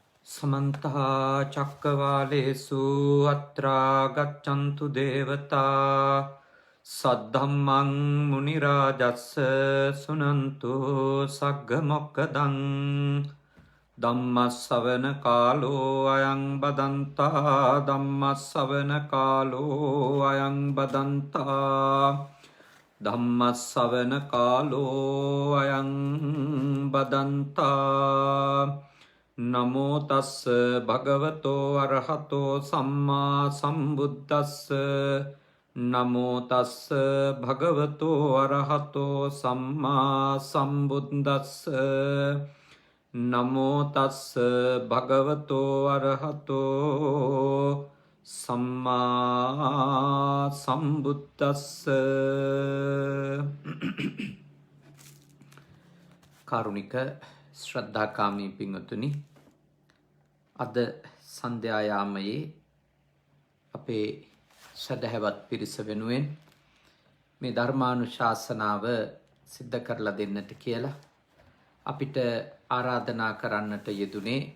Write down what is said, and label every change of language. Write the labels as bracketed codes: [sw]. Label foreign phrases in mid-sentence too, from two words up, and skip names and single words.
[pi] समन्त चक्रवालेषु अत्रा गच्छन्तु देवता सद्धम्मं मुनिराजस्य सुनन्तु सग्गमोक्कदं धम्मश्रवण कालो अयं बदन्ता धम्मश्रवण कालो अयं बदन्ता धम्मश्रवण कालो अयं बदन्ता नमो तस् भगवतो अरहतो सम्मा सम्बुद्धस्स नमो तस् भगवतो अरहतो सम्मा सम्बुद्धस्स नमो तस् भगवतो अरहतो सम्मा [si] सम्बुद्धस्स කාරුණික ශ්‍රද්ධාකාමී පින්වතුනි, අද සන්ධ්‍යායාමයේ අපේ සදහැවත් පිරිස වෙනුවෙන් මේ ධර්මානුශාසනාව සිද්ධ කරලා දෙන්නට කියලා අපිට ආරාධනා කරන්නට යෙදුනේ